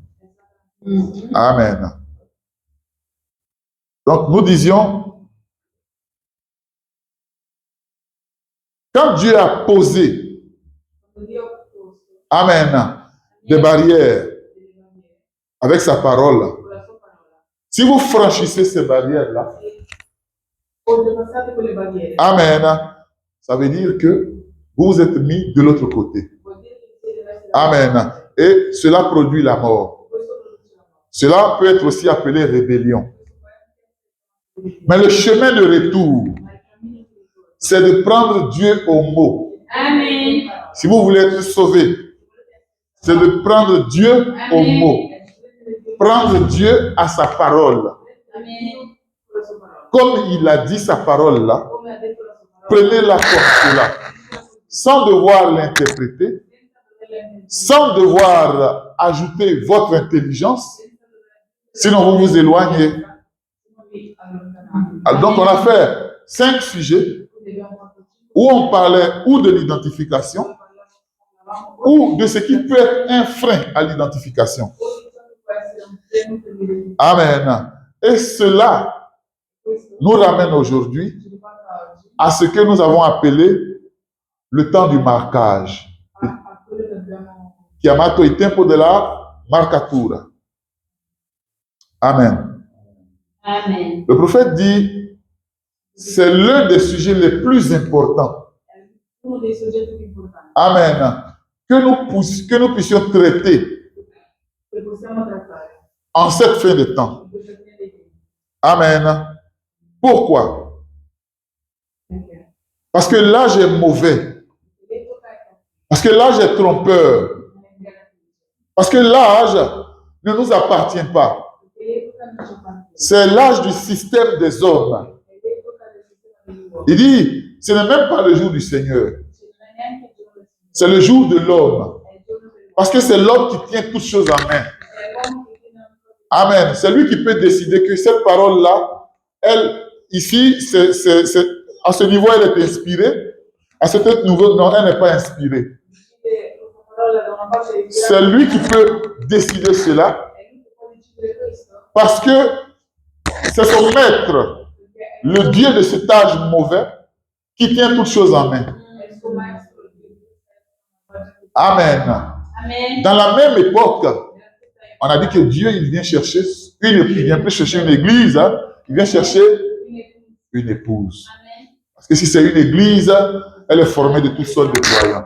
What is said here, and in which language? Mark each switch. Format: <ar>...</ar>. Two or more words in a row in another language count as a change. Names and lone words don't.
<fr>Amen. Donc nous disions, Quand Dieu a posé,</fr> <it>Quando Dio ha posto</it> <fr>Amen, des barrières avec sa parole,</fr> <it>con la sua parola,</it> <fr>si vous franchissez ces barrières-là,</fr> <it>oltrepassate quelle barriere,</it> <fr>Amen, ça veut dire que vous vous êtes mis de l'autre côté.</fr> <it>vuol dire che siete verso la</it> <fr>Amen. Et cela produit la mort.</fr> <it>Questo produce la morte.</it> <fr>Cela peut être aussi appelé rébellion.</fr> <it>Questo può essere</it> <fr>Mais le chemin de retour, c'est de prendre Dieu au mot. Amen. Si vous voulez être sauvé, c'est de prendre Dieu au mot. Prendre Dieu à sa parole. Amen. Comme il a dit sa parole là, Come ha detto la sua parola, prenez-la comme cela. Sans devoir l'interpréter, sans devoir ajouter votre intelligence, sinon vous vous éloignez. Alors, donc on a fait 5 sujets où on parlait ou de l'identification ou de ce qui peut être un frein à l'identification. Amen. Et cela nous ramène aujourd'hui à ce que nous avons appelé le temps du marquage.</fr> <it>Chiamato il tempo della marcatura.</it> <fr>Amen. Amen. Le prophète dit, c'est l'un des sujets les plus importants.</fr> <it>uno dei soggetti più importanti</it> <fr>Amen. Que nous puissions traiter</fr> <it>che possiamo trattare</it> <fr>en cette fin de temps.</fr> <it>in questa fine dei tempi.</it> <fr>Amen. Pourquoi?</fr> <it>Perché?</it> <fr>Parce que l'âge est mauvais.</fr> <it>L'epoca è</it> <fr>Parce que l'âge est trompeur. Parce que l'âge ne nous appartient pas.</fr> <it>perché l'epoca non ci appartiene.</it> <fr>C'est l'âge du système des hommes.</fr> <it>È l'epoca del sistema dell'uomo.</it> <fr>Il dit, ce n'est même pas le jour du Seigneur.</fr> <it>Cioè, non è neanche il giorno del Signore,</it> <fr>C'est le jour de l'homme.</fr> <it>è il giorno dell'uomo.</it> <fr>Parce que c'est l'homme qui tient toutes choses en main.</fr> <it>È l'uomo che tiene una cosa.</it> <fr>Amen. C'est lui qui peut décider que cette parole-là, elle, ici, à ce niveau, elle est inspirée. À cet autre niveau, non, elle n'est pas inspirée.</fr> <it>Decide questa parola da una parte e</it> <fr>C'est lui qui peut décider cela</fr> <it>è lui che può decidere questo.</it> <fr>parce que c'est son maître,</fr> <it>Perché è</it> <fr>le Dieu de cet âge mauvais, qui tient toutes choses en main.</fr> <it>il suo maestro.</it> <fr>Amen. Amen. Dans la même époque, on a dit que Dieu, il vient chercher il vient plus chercher une église, hein, il vient chercher une épouse. Amen. Parce que si c'est une église, elle est formée de toutes sortes de croyants.</fr>